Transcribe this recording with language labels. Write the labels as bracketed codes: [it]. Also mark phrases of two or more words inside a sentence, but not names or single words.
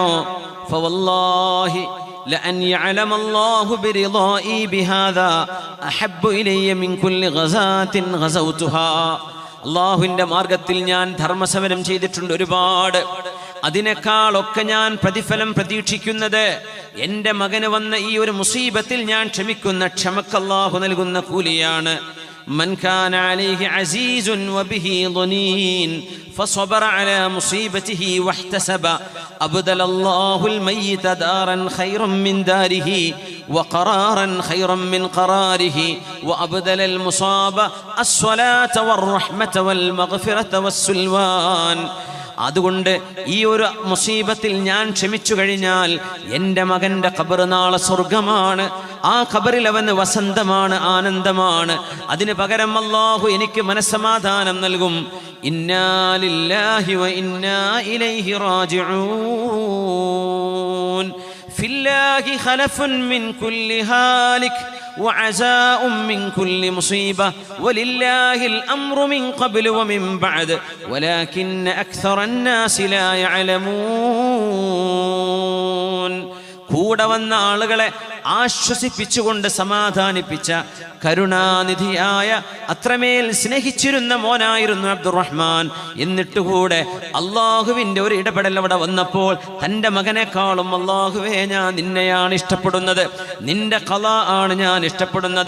[ar] فوالله لأن يعلم الله برضائي بهذا أحب إلي من كل غزاة غزوتها. [ml] അല്ലാഹുവിന്റെ മാർഗത്തിൽ ഞാൻ ധർമ്മസമരം ചെയ്തിട്ടുണ്ട് ഒരുപാട്. അതിനേക്കാളൊക്കെ ഞാൻ പ്രതിഫലം പ്രതീക്ഷിക്കുന്നത് എൻ്റെ മകന് വന്ന ഈ ഒരു മുസീബത്തിൽ ഞാൻ ക്ഷമിക്കുന്ന ക്ഷമക്ക് അല്ലാഹു നൽകുന്ന കൂലിയാണ്. [ar] من كان عليه عزيز وبه ضنين فصبر على مصيبته واحتسب أبدل الله الميت دارا خيرا من داره وقرارا خيرا من قراره وأبدل المصاب الصلاة والرحمة والمغفرة والسلوان. [ml] അതുകൊണ്ട് ഈ ഒരു മുസീബത്തിൽ ഞാൻ ക്ഷമിച്ചു കഴിഞ്ഞാൽ എൻ്റെ മകൻ്റെ ഖബർ നാളെ സ്വർഗമാണ്. ആ ഖബറിൽ അവന് വസന്തമാണ്, ആനന്ദമാണ്. അതിന് പകരം അല്ലാഹു എനിക്ക് മനസ്സമാധാനം നൽകും. [ar] إنا لله وإنا إليه راجعون. فلله خلف من كل هالك وعزاء من كل مصيبة ولله الأمر من قبل ومن بعد ولكن أكثر الناس لا يعلمون. [ml] കൂടെ വന്ന ആളുകളെ ആശ്വസിപ്പിച്ചുകൊണ്ട് സമാധാനിപ്പിച്ച കരുണാനിധിയായ അത്രമേൽ സ്നേഹിച്ചിരുന്ന മോനായിരുന്നു അബ്ദുറഹ്മാൻ. എന്നിട്ടുകൂടെ അള്ളാഹുവിൻ്റെ ഒരു ഇടപെടൽ അവിടെ വന്നപ്പോൾ തൻ്റെ മകനേക്കാളും അള്ളാഹുവേ ഞാൻ നിന്നെയാണ് ഇഷ്ടപ്പെടുന്നത്, നിന്റെ ഖളാ ആണ് ഞാൻ ഇഷ്ടപ്പെടുന്നത്.